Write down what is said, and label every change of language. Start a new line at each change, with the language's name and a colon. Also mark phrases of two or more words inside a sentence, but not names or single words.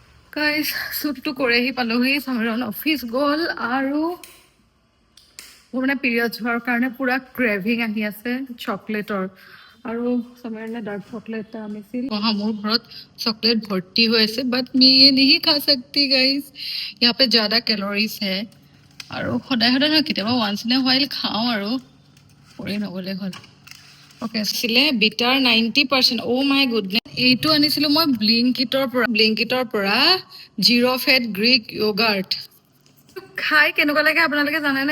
Assamese: গাইজ শ্বুটটো কৰি আহি পালোহি, চামিৰন অফিচ গ'ল আৰু মোৰ মানে পিৰিয়ডছ হোৱাৰ কাৰণে পুৰা ক্ৰেভিং আহি আছে চকলেটৰ। আৰু চামিৰনে
English: dark chocolate
Assamese: এটা আনিছিল। মোৰ ঘৰত চকলেট ভৰ্তি হৈ আছে, বাট মই
Hindi: ये नहीं खा सकती गाइज, यहाँ पे ज़्यादा कैलोरीज है।
Assamese: আৰু সদায় সদায় নহয়, কেতিয়াবা
English: once in a while
Assamese: খাওঁ আৰু কৰি নগ'লে হ'ল। অ'কে, আছিলে বিটাৰ 90%।
English: oh my goodness.
Assamese: এইটো আনিছিলোঁ মই ব্লিংকিটৰ পৰা 0
English: fat Greek yogurt.
Assamese: খাই কেনেকুৱা লাগে আপোনালোকে জানেনে?